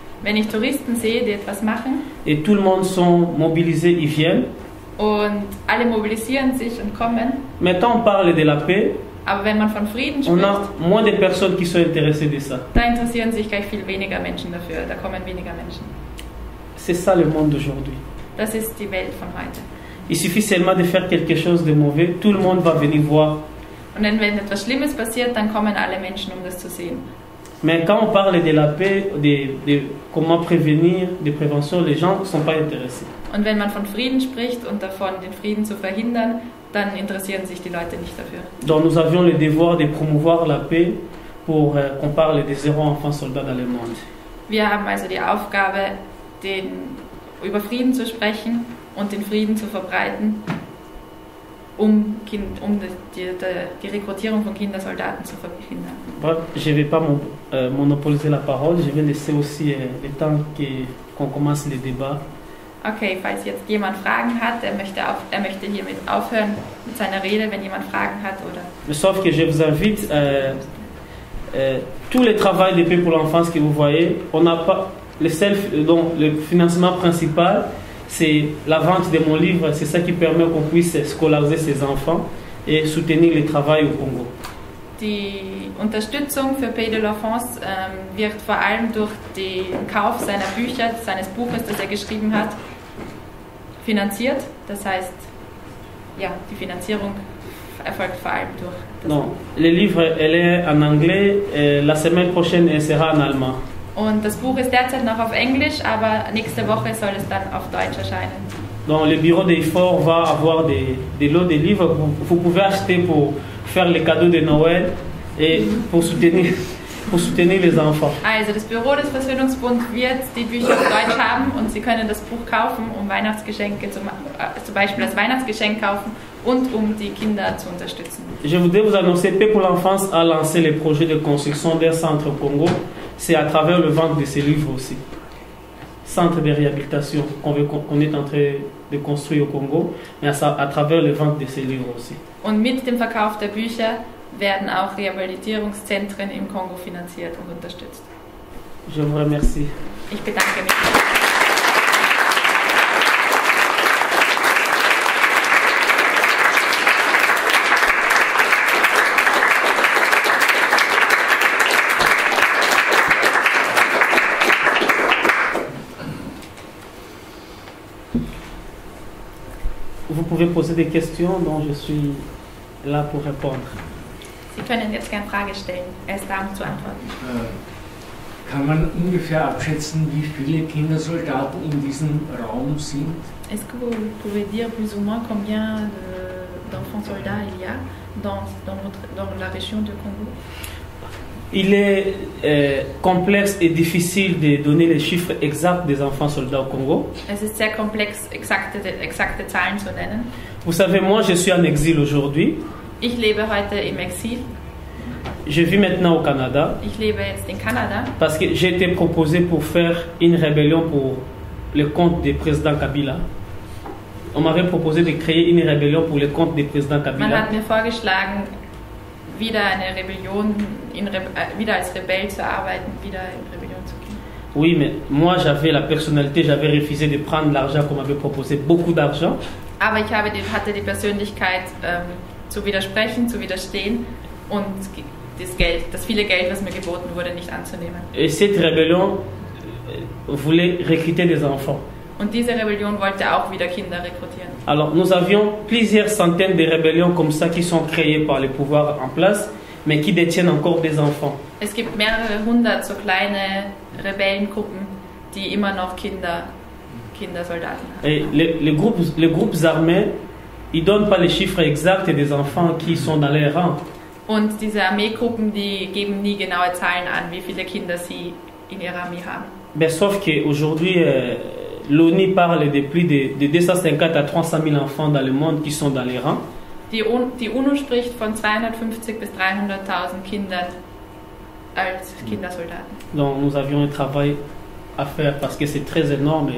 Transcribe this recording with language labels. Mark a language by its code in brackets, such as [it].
[de] wenn ich Touristen sehe, die etwas machen, [fr] et tout le monde sont mobilisés, ils viennent. [de] Und alle mobilisieren sich und kommen. [fr] Mais quand on parle de la paix, [de] aber wenn man von Frieden [fr] on [de] spricht, [fr] a moins de personnes qui sont intéressées de ça. [de] Da interessieren sich gleich viel weniger Menschen dafür, da kommen weniger Menschen. [fr] C'est ça le monde d'aujourd'hui. [de] Das ist die Welt von heute. [fr] Il suffit seulement de faire quelque chose de mauvais, tout le monde va venir voir. [de] Und wenn etwas Schlimmes passiert, dann kommen alle Menschen, um das zu sehen. [fr] Mais quand on parle de la paix, de comment prévenir, de prévention, les gens ne sont pas intéressés. [de] Und wenn man von Frieden spricht und davon, den Frieden zu verhindern, dann interessieren sich die Leute nicht dafür. [fr] Donc nous avions le devoir de promouvoir la paix pour qu'on parle des 0 enfants soldats dans le monde. [de] Wir haben also die Aufgabe, über Frieden zu sprechen und den Frieden zu verbreiten, um die Rekrutierung von Kindersoldaten zu verhindern. [fr] Bref, je ne vais pas monopoliser la parole, je vais laisser aussi le temps qu'on commence le débat. [de] Okay, falls jetzt jemand Fragen hat, er möchte hiermit aufhören mit seiner Rede, wenn jemand Fragen hat oder. [fr] Sauf que je vous invite, tout le travail de paix pour l'enfance que vous voyez, on n'a pas donc le financement principal, c'est la vente de mon livre, c'est ça qui permet qu'on puisse scolariser ces enfants et soutenir le travail au Congo. [de] Die Unterstützung für Pays de l'Enfance wird vor allem durch den Kauf seiner Bücher, seines Buches, das er geschrieben hat, finanziert. Das heißt, ja, die Finanzierung erfolgt vor allem durch das [fr] Non, le livre, elle est en anglais, la semaine prochaine, elle sera en allemand. [de] Und das Buch ist derzeit noch auf Englisch, aber nächste Woche soll es dann auf Deutsch erscheinen. [fr] Donc le bureau d'effort va avoir des lots de livres que vous pouvez acheter pour faire les cadeaux de Noël et pour soutenir les enfants. [de] Also das Büro des Versöhnungsbund wird die Bücher auf Deutsch haben und Sie können das Buch kaufen, um Weihnachtsgeschenke zum Beispiel als Weihnachtsgeschenk kaufen und um die Kinder zu unterstützen. [fr] Je voudrais vous annoncer, Paix pour l'enfance a lancé le projet de construction d'un centre au Congo. C'est à travers le vente de ces livres aussi. Centre de réhabilitation qu'on est en train de construire au Congo, mais à travers le vente de ces livres aussi. [de] Und mit dem Verkauf der Bücher werden auch Rehabilitierungszentren im Kongo finanziert und unterstützt. [fr] Je vous remercie. [de] Ich bedanke mich. [fr] Vous pouvez poser des questions dont je suis là pour répondre. [de] Sie können jetzt gerne Frage stellen. Er ist da, um zu antworten. Kann man ungefähr abschätzen, wie viele Kindersoldaten in diesem Raum sind? [fr] Est-ce que vous pouvez dire plus ou moins combien d'enfants soldats il y a dans la région de Congo? Il est complexe et difficile de donner les chiffres exacts des enfants soldats au Congo. [de] Es ist sehr komplex, exakte Zahlen zu nennen. [fr] Vous savez, moi je suis en exil aujourd'hui. [de] Ich lebe heute im Exil. [fr] Je vis maintenant au Canada. [de] Ich lebe jetzt in Kanada. [fr] Parce que j'ai été proposé pour faire une rébellion pour le compte du président Kabila. On m'avait proposé de créer une rébellion pour le compte du président Kabila. [de] Man hat mir vorgeschlagen, wieder eine Rebellion, wieder als Rebell zu arbeiten, wieder in Rebellion zu gehen. [fr] Oui, mais moi j'avais la personnalité, j'avais refusé de prendre l'argent qu'on m'avait proposé, beaucoup d'argent. [de] Aber ich hatte die Persönlichkeit, zu widersprechen, zu widerstehen und das viele Geld, was mir geboten wurde, nicht anzunehmen. [fr] Et cette rébellion voulait recruter des enfants. [de] Und diese Rebellion wollte auch wieder Kinder rekrutieren. [fr] Alors nous avions plusieurs centaines de rébellions comme ça qui sont créées par les pouvoirs en place, mais qui détiennent encore des enfants. [de] Es gibt mehrere hundert so kleine Rebellengruppen, die immer noch Kindersoldaten haben. [fr] Et les groupes armés, ils donnent pas les chiffres exacts des enfants qui sont dans les rangs. [de] Und diese Armeegruppen, die geben nie genaue Zahlen an, wie viele Kinder sie in ihrer Armee haben. [fr] Ben, sauf qu'aujourd'hui, l'ONU parle de plus de 250 à 300 000 enfants dans le monde qui sont dans les rangs. [de] Die UNO spricht von 250 bis 300.000 Kindern als Kindersoldaten. [fr] Donc nous avions un travail à faire parce que c'est très énorme.